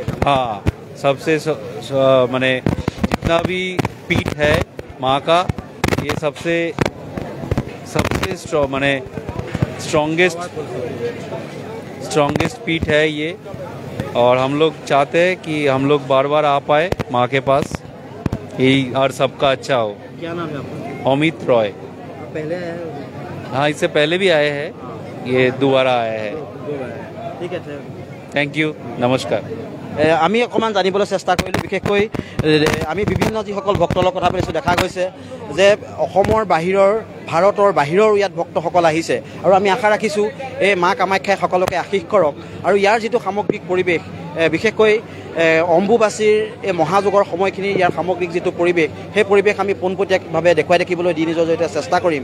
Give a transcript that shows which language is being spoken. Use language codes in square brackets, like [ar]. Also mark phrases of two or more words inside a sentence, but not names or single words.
[hi] हाँ, सबसे माने जितना भी पीठ है माँ का, ये सबसे माने स्ट्रॉन्गेस्ट पीठ है ये। और हम लोग चाहते हैं कि हम लोग बार बार आ पाए माँ के पास, यही, और सबका अच्छा हो। क्या नाम है आपका? अमित रॉय। पहले आए हैं? हाँ, इससे पहले भी आए हैं, ये दोबारा आए हैं। [as] ঠিক আছে, [en] thank you, [hi] नमस्कार। [as] আমি অকণমান জানিবলৈ চেষ্টা কৰিলোঁ। বিশেষকৈ আমি বিভিন্ন যিসকল ভক্তৰ লগত কথা পাতিছোঁ, দেখা গৈছে যে অসমৰ বাহিৰৰ, ভাৰতৰ বাহিৰৰ ইয়াত ভক্তসকল আহিছে, আৰু আমি আশা ৰাখিছোঁ এই মা কামাখ্যাই সকলোকে আশীষ কৰক। আৰু ইয়াৰ যিটো সামগ্ৰিক পৰিৱেশ, বিশেষকৈ অম্বুবাচীৰ এই মহাযোগৰ সময়খিনি ইয়াৰ সামগ্ৰিক যিটো পৰিৱেশ, সেই পৰিৱেশ আমি পোনপটীয়াভাৱে দেখুৱাই দেখিবলৈ ডি নিউজৰ জৰিয়তে চেষ্টা কৰিম।